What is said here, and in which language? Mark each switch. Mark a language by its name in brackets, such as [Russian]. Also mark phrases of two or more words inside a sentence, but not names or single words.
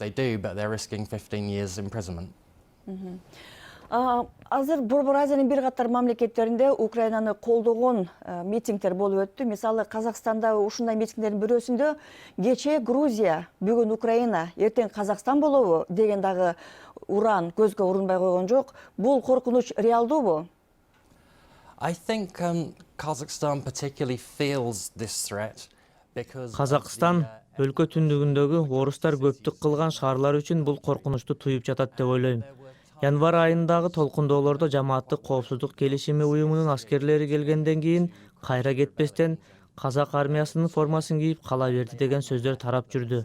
[Kyrgyz] Азыр Борбор Азиянын бир катар мамлекеттеринде Украинаны колдогон митингдер болуп өттү. Мисалы, Казакстанда ушундай митингдердин бирөөсүндө кече Грузия, бүгүн Украина, эртең Казакстан болобу деген дагы уран көзгө урунбай койгон жок. Бул коркунуч реалдуубу? [English] I think Kazakhstan particularly feels this threat because [Kyrgyz] Казакстан өлкө түндүгүндөгү орустар көптүк кылган шаарлар үчүн бул коркунучту туюп жатат деп ойлойм. Январ айындагы толкундоолордо жамааттык коопсуздук келишими уюмунун аскерлери келгенден кийин кайра кетпестен казак армиясынын формасын кийип кала берди деген сөздөр тарап жүрдү.